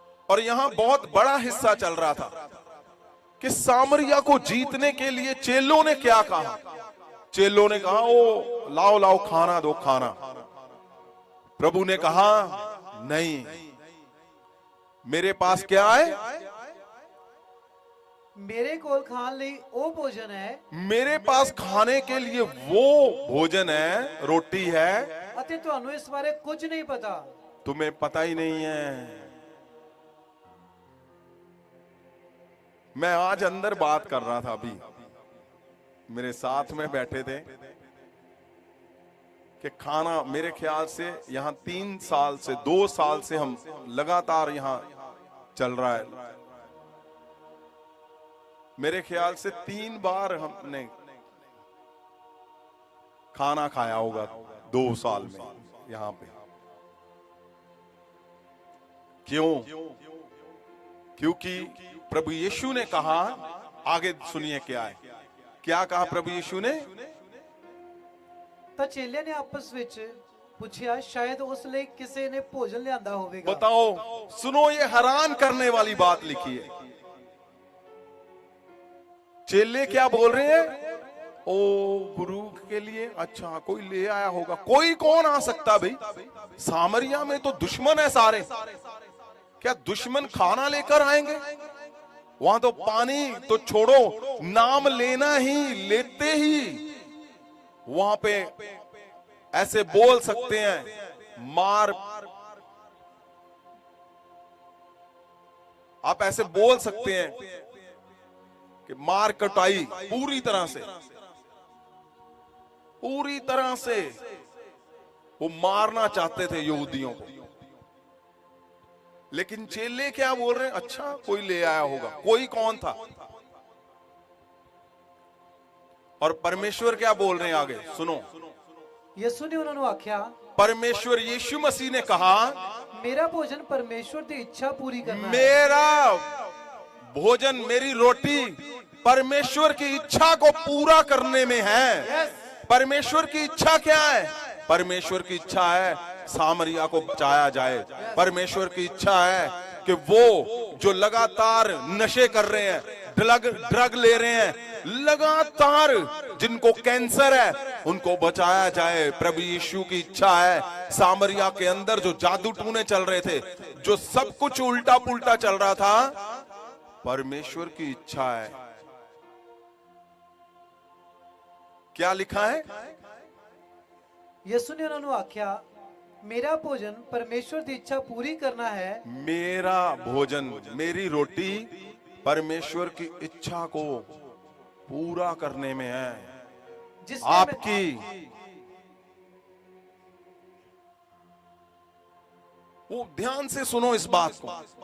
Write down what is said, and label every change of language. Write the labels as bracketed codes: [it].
[hi] और यहां बहुत बड़ा हिस्सा चल रहा था कि सामरिया को जीतने के लिए चेलों ने क्या कहा? चेलों ने कहा ओ लाओ लाओ खाना दो, खाना। प्रभु ने कहा नहीं, मेरे पास क्या है? [pa] मेरे कोल खान ਲਈ ਉਹ ਭੋਜਨ ਹੈ, [hi] मेरे पास खाने के लिए वो भोजन है, रोटी है, [pa] ਅਤੇ ਤੁਹਾਨੂੰ ਇਸ ਬਾਰੇ ਕੁਝ ਨਹੀਂ ਪਤਾ। [hi] तुम्हें पता ही नहीं है। मैं आज अंदर बात कर रहा था, अभी मेरे साथ में बैठे थे कि खाना मेरे ख्याल से यहाँ 3 साल से 2 साल से हम लगातार यहाँ चल रहा है। मेरे ख्याल से 3 बार हमने खाना खाया होगा 2 साल में यहाँ पे। क्यों? क्योंकि प्रभु यीशु ने कहा, आगे सुनिए क्या है, क्या कहा प्रभु यीशु ने? [pa] ਤਾਂ ਚੇਲਿਆਂ ਨੇ ਆਪਸ ਵਿੱਚ ਪੁੱਛਿਆ ਸ਼ਾਇਦ ਉਸ ਲਈ ਕਿਸੇ ਨੇ ਭੋਜਨ ਲਿਆਂਦਾ ਹੋਵੇਗਾ। [hi] बताओ, सुनो, ये हैरान करने वाली बात लिखी है। चेले क्या बोल रहे हैं? ओ गुरु के लिए अच्छा कोई ले आया होगा। कोई कौन आ सकता भाई? सामरिया में तो दुश्मन है सारे, क्या दुश्मन खाना लेकर आएंगे? वहां तो पानी तो छोड़ो, नाम लेना ही, लेते ही वहां पे ऐसे बोल सकते हैं, मार, आप ऐसे बोल सकते हैं कि मार कटाई पूरी तरह से वो मारना चाहते थे यहूदियों को। लेकिन चेले क्या बोल रहे हैं? अच्छा कोई ले आया होगा। कोई कौन था? और परमेश्वर क्या बोल रहे हैं आगे सुनो। [pa] ਯਿਸੂ ਨੇ ਉਹਨਾਂ ਨੂੰ ਆਖਿਆ, [hi] परमेश्वर यीशु मसीह ने कहा, [pa] ਮੇਰਾ ਭੋਜਨ ਪਰਮੇਸ਼ਵਰ ਦੀ ਇੱਛਾ ਪੂਰੀ ਕਰਨਾ ਹੈ। [hi] मेरा भोजन, मेरी रोटी परमेश्वर की इच्छा को पूरा करने में है। परमेश्वर की इच्छा क्या है? परमेश्वर की इच्छा है सामरिया को बचाया जाए। परमेश्वर की इच्छा है कि वो जो लगातार नशे कर रहे हैं, ड्रग ले रहे हैं, लगातार जिनको कैंसर है, उनको बचाया जाए। प्रभु यीशु की इच्छा है सामरिया के अंदर जो जादू टूने चल रहे थे, जो सब कुछ उल्टा पुल्टा चल रहा था, परमेश्वर की इच्छा है। क्या लिखा है? [pa] ਯਿਸੂ ਨੇ ਉਹਨਾਂ ਨੂੰ ਆਖਿਆ, ਮੇਰਾ ਭੋਜਨ ਪਰਮੇਸ਼ਵਰ ਦੀ ਇੱਛਾ ਪੂਰੀ ਕਰਨਾ ਹੈ। [hi] मेरा भोजन, मेरी रोटी परमेश्वर की इच्छा को पूरा करने में है। जिसने आपकी वो ध्यान से सुनो इस बात को।